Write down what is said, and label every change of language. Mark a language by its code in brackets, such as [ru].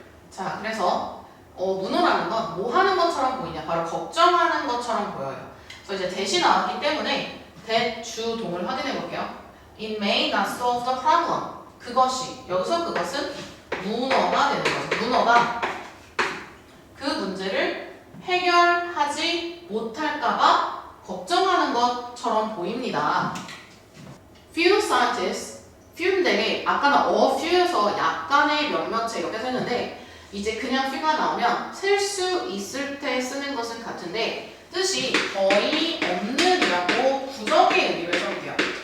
[ko] 자, 그래서 문어라는 건 뭐 하는 것처럼 보이냐? 바로 걱정하는 것처럼 보여요. 그래서 이제 대시 나왔기 때문에 that 주동을 확인해 볼게요. [en] It may not solve the problem. [ko] 그것이, 여기서 그것은 문어가 되는 거죠. 문어가 그 문제를 해결하지 못할까봐 걱정하는 것처럼 보입니다. [en] Few scientists, [ko] few인데 아까는 a few에서 약간의 몇몇에 이렇게 쓰는데 이제 그냥 few가 나오면 셀 수 있을 때 쓰는 것은 같은데 뜻이 거의 없는이라고 부정의 의미로 해석이 돼요.